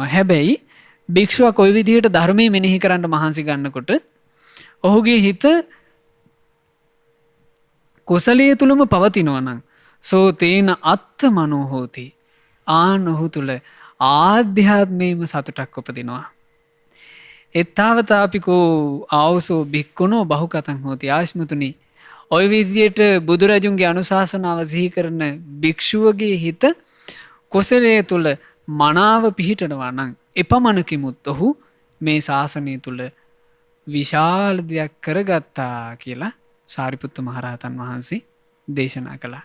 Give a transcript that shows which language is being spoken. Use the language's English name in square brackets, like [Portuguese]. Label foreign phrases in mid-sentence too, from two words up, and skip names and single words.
[Sinhala] හැබැයි භික්ෂුව කොයි විදිහට ධර්මයේ මෙනෙහි කරන්න මහන්සි ගන්නකොට ඔහුගේ හිත කුසලයේ තුලම පවතිනවා නම් [Pali] සෝ තේන අත්ත මනෝ හෝති. [Sinhala] ආන ඔහු තුල ආධ්‍යාත්මේම සතුටක් උපදිනවා. [Pali] එත්තාවතාපිකෝ ආවසෝ භික්ඛුනෝ බහුකතං හෝති. [Sinhala] ආශ්මතුනි ඔය විදියට බුදුරජුන්ගේ අනුශාසනාව සිහි කරන භික්ෂුවගේ හිත කුසලයේ තුල මනාව පිහිටනවා නම් එපමණකිමුත් ඔහු මේ ශාසනය තුල විශාල දෙයක් කරගත්තා කියලා සාරිපුත්ත මහරහතන් වහන්සේ දේශනා කළා.